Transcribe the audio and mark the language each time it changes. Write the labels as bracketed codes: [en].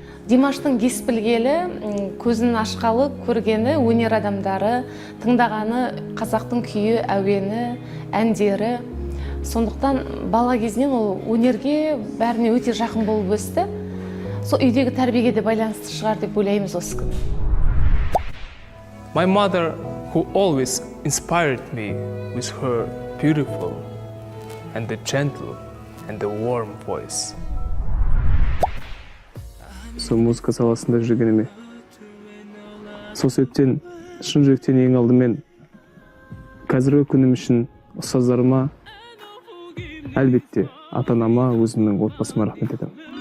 [kk] Димаштың ес білгелі, көзін ашқалы көргені өнер адамдары, тыңдағаны қазақтың күйі, әуені, әндері. Сондықтан бала кезінен ол өнерге бәріне өте жақын болып өсті. Сол үйдегі тәрбиеге де байланысты шығар деп ойлаймыз осы күн. [en] My mother, who always inspired me with her beautiful and the gentle and the warm voice. [kk] Сол музыка саласында жүргеніме. Сол себептен шын жүректен ең алдымен қазіргі күнім үшін ұстаздарыма, әлбетте ата-анама, өзімнің отбасыма рахмет етемін.